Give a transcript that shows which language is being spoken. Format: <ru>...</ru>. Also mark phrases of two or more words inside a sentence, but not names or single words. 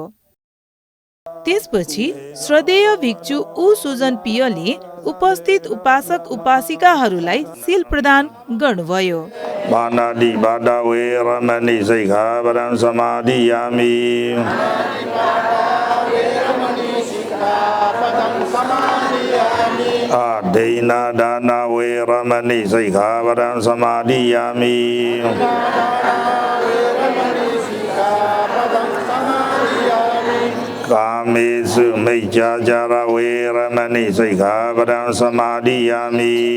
<ne>त्यसपछि श्रद्धेय भिक्षु उ सुजन पियले उपस्थित उपासक उपासिकाहरूलाई सील प्रदान गर्नुभयो।</ne> <pi>आदेना दाना वेरमणि सिक्खापदं समादियामि। कामेषु मिथ्याचार वेरमणि सिक्खापदं समादियामि।</pi>